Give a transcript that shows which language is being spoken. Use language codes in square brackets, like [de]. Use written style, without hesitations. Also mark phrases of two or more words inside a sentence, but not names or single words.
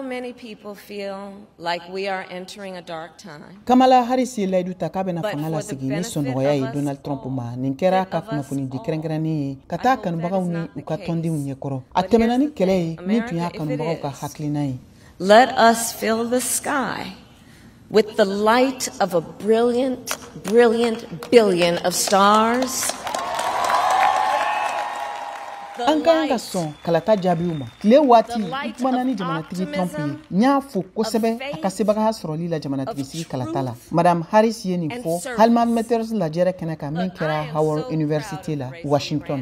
[en] many people feel like we are entering a dark time. [bm] Kamala Harris layidu ta k'a bɛna fanga lasigi ni sɔnɔgɔya ye Donald Trump ma nin kɛra ka kunnafoni di kɛrɛnkɛrɛnnen ye ka taa kanubagaw ni u ka tɔndenw ɲɛkɔrɔ a tɛmɛna ni kɛlɛ ye min tun y'a kanubagaw ka hakilina ye. [en] Let us fill the sky with the light of a brilliant, brilliant billion of stars. [bm] An ka ka sɔn kalata jaabiw ma tile waati kumana ni jamanatigi Trump ye n y'a fo kosɛbɛ a ka sebagaya sɔrɔli la jamanatigisi kalata la. Madame Harris ye nin fɔ Halman Matters lajɛrɛ kɛnɛ kan min kɛra Howard University la Washington.